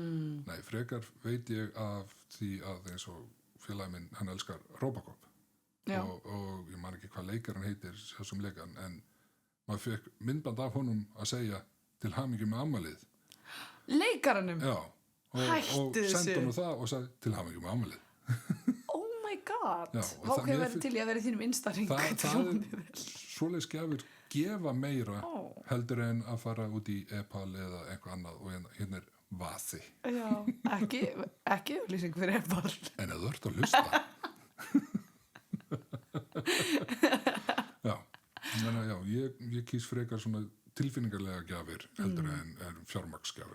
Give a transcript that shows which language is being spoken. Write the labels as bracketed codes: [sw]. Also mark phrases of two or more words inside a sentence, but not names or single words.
[is] Nei, frekar veit ég af því að eins og félagi minn, hann elskar Robocop Já. og ég man ekki hvað leikar hann heitir þessum leikan, en maður fekk myndband af honum að segja til hamingju með afmælið. Leikaranum? Já, og Hættu sendi þessu. honum það og sagði til hamingju með afmælið. [en] Oh my god. [is] Já, og það- Ok, mér verður til í að vera í þínum Insta-ring. Það er svoleiðis gjafir gefa meira heldur en að fara út í e-pal eða eitthvað annað og hérna er vasi. Já, ekki auðlýsing fyrir e-pal. En að þú ert að hlusta. Já, þannig að já, ég kýs frekar svona tilfinningarlega gjafir heldur en fjármagnsgjafir.